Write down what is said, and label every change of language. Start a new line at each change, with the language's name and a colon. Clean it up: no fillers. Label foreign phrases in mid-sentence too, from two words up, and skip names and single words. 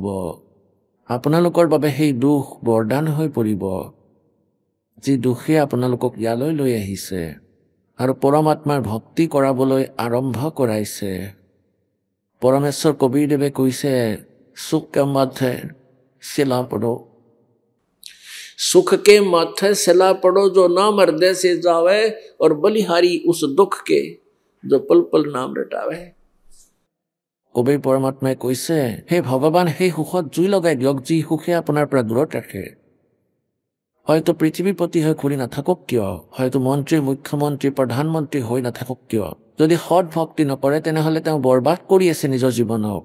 Assamese: আপোনালোকৰ বাবে সেই দুখ বৰদান হৈ পৰিব, যি দুখে আপোনালোকক ইয়ালৈ লৈ আহিছে আৰু পৰমাত্মাৰ ভক্তি কৰাবলৈ আৰম্ভ কৰাইছে। পৰমেশ্বৰ কবিৰদেৱে কৈছে,
Hindi: सुख के माथे शिला पड़ो, सुख के माथे सिला पड़ो, जो नाम हृदय से जावे, और बलिहारी उस दुख के जो पल पल नाम रटावे।
Assamese: কবিৰ পৰমাত্মাই কৈছে, হে ভগৱান, সেই সুখত জুই লগাই দিয়ক যি সুখে আপোনাৰ পৰা দূৰত ৰাখে। হয়তো পৃথিৱীৰ প্ৰতি হৈ ঘূৰি নাথাকক কিয়, হয়তো মন্ত্ৰী, মুখ্যমন্ত্ৰী, প্ৰধানমন্ত্ৰী হৈ নাথাকক কিয়, যদি সৎ ভক্তি নকৰে তেনেহ'লে তেওঁ বৰবাদ কৰি আছে নিজৰ জীৱনক।